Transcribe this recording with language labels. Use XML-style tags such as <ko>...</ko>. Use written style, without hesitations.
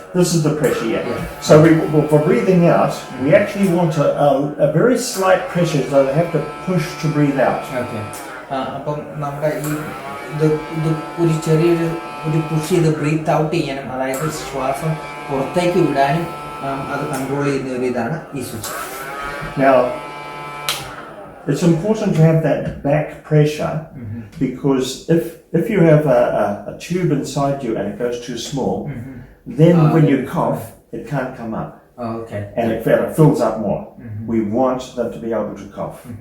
<en>This is the pressure, yeah. So for breathing out, we actually want a very slight pressure, so they have to push to breathe out. Okay.</en> <ml>അപ്പം നമ്മുടെ ഇത് ഒരു ചെറിയൊരു push ചെയ്ത് breath out ചെയ്യാനും, അതായത് ശ്വാസം പുറത്തേക്ക് വിടാനും അത് കൺട്രോൾ ചെയ്യുന്ന ഒരു ഇതാണ് ഈ switch.</ml> <en>Now, it's important to have that back pressure, because if you have a tube inside you and it goes too small, then when you cough, it can't come up. Okay. And it fills up more. We want them to be able to cough.</en>